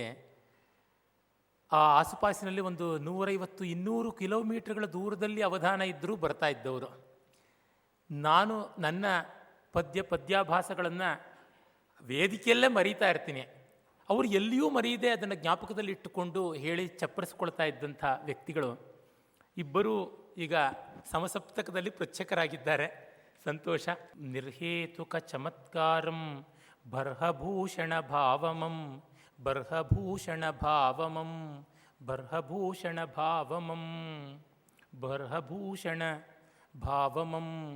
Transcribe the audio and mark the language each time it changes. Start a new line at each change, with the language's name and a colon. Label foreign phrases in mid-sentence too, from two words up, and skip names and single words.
Kannada: ಆ ಆಸುಪಾಸಿನಲ್ಲಿ ಒಂದು 150-200 ಕಿಲೋಮೀಟರ್ಗಳ ದೂರದಲ್ಲಿ ಅವಧಾನ ಇದ್ದರೂ ಬರ್ತಾ ಇದ್ದವರು. ನಾನು ನನ್ನ ಪದ್ಯಾಭಾಸಗಳನ್ನು ವೇದಿಕೆಯಲ್ಲೇ ಮರೀತಾ ಇರ್ತೀನಿ. ಅವರು ಎಲ್ಲಿಯೂ ಮರೆಯದೆ ಅದನ್ನು ಜ್ಞಾಪಕದಲ್ಲಿ ಇಟ್ಟುಕೊಂಡು ಹೇಳಿ ಚಪ್ಪರಿಸ್ಕೊಳ್ತಾ ಇದ್ದಂಥ ವ್ಯಕ್ತಿಗಳು ಇಬ್ಬರು ಈಗ ಸಮಸಪ್ತಕದಲ್ಲಿ ಪೃಚ್ಛಕರಾಗಿದ್ದಾರೆ. ಸಂತೋಷ. ನಿರ್ಹೇತುಕ ಚಮತ್ಕಾರಂ ಬರ್ಹಭೂಷಣ ಭಾವಮಂ, ಬರ್ಹಭೂಷಣ ಭಾವಮಂ, ಬರ್ಹಭೂಷಣ ಭಾವಮಂ, ಬರ್ಹಭೂಷಣ ಭಾವಮಂ.